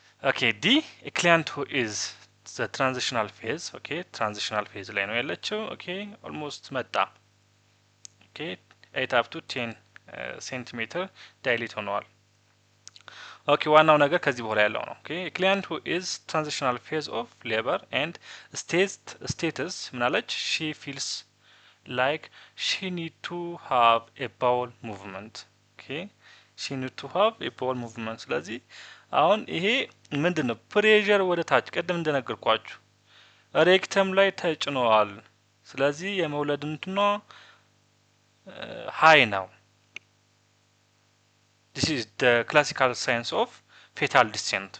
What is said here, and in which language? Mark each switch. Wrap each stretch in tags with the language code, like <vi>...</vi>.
<am>ኦኬ ዲ</am> <en>ኤ ክሊያንት ሁ ኢዝ ዘ ትራንዚሽናል ፌዝ።</en> <am>ኦኬ ትራንዚሽናል ፌዝ ላይ ነው ያለችው። ኦኬ ኦልሞስት መጣ። ኦኬ 8 አፕ ቱ 10 ሴንቲሜትር ዳይሌት ሆነዋል። ኦኬ ዋናው ነገር ከዚህ በኋላ ያለው ነው። ኦኬ</am> <en>ክሊያንት ሁ ኢዝ ትራንዚሽናል ፌዝ ኦፍ ሌበር ኤንድ ስቴትስ</en> <am>ምናለች?</am> <en>ሺ ፊልስ like she need to have a bowel movement. Okay, she need to have a bowel movement።</en> <am>ስለዚህ አሁን ይሄ ምንድነው? ፕሬዠር ወደ ታች ቀደም እንደነገርኳችሁ ሬክተም ላይ ተጭኗል። ስለዚህ የመውለድ እንትኗ ሃይ ነው።</am> <en>this is the classical signs of fetal descent.</en>